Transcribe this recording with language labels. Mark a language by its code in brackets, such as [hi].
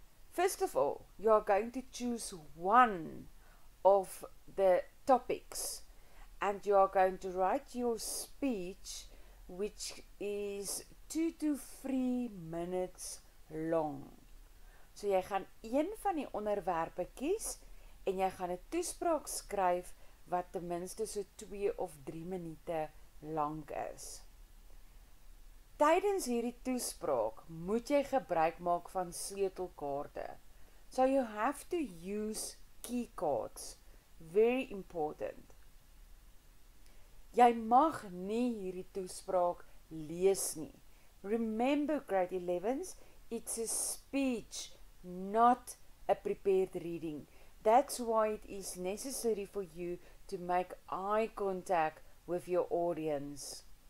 [en] First of all, you are going to choose one of the topics and you are going to write your speech which is 2 to 3 minutes long. [af] So jy gaan een van die onderwerpe kies en jy gaan 'n toespraak skryf wat ten minste so 2 of 3 minute lank is. Tydens hierdie toespraak moet jy gebruik maak van sleutelkaarte. [en] So you have to use key cards. Very important. [af] Jy mag nie hierdie toespraak lees nie. [en] Remember grade 11s, it's a speech, not a prepared reading. That's why it is necessary for you to make eye contact with your audience.